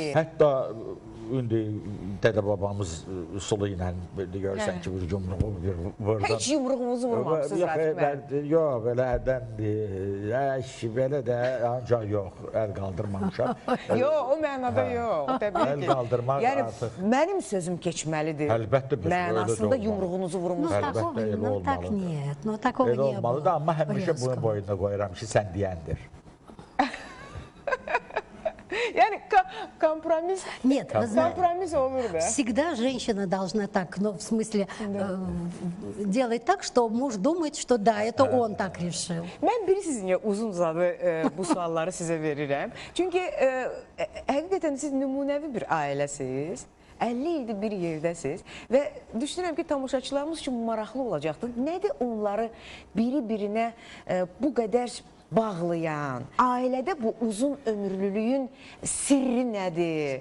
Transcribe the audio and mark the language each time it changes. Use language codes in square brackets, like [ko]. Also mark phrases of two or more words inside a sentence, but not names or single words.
[az] Hətta indi dədə babamız sulu ilə görsən ki, bir yumruğu bir vurdan. Heç yumruğumuzu vurmamışsınız Rafiq müəllim. Yox, belə əldən belə də ancaq yox, əl qaldırmamışam. Yox, o mənada yox, təbii Əl ki. qaldırmaq Yəni, artıq. mənim sözüm keçməlidir. Əlbəttə, biz öyle də Mənasında olmalı. yumruğunuzu [ru] Ну, [az] vurmusunuz. Əlbəttə, [ru] такого, [az] elə [ru] ну, так [az] olmalıdır. [ru] нет, ну, такого [az] Elə [ru] не [az] olmalı [ru] было. [az] da, amma həmişə bunun [ru] резкого. [az] boyuna qoyuram ki, sən deyəndir. Yəni, kompromis, [ru] Нет, вы знаете, [az] kompromis olur da. [ru] всегда женщина должна так, ну, в смысле, делать так, что муж думает, что да, это он так решил. [az] Mən bilirsiniz niyə uzun-uzadı bu sualları sizə verirəm. Çünki həqiqətən siz nümunəvi bir ailəsiz. 50 ildir bir yerdəsiz və düşünürəm ki, tamaşaçılarımız üçün maraqlı olacaqdır. Nədir onları biri-birinə bu qədər bağlayan, ailədə bu uzun ömürlülüyün sirri nədir?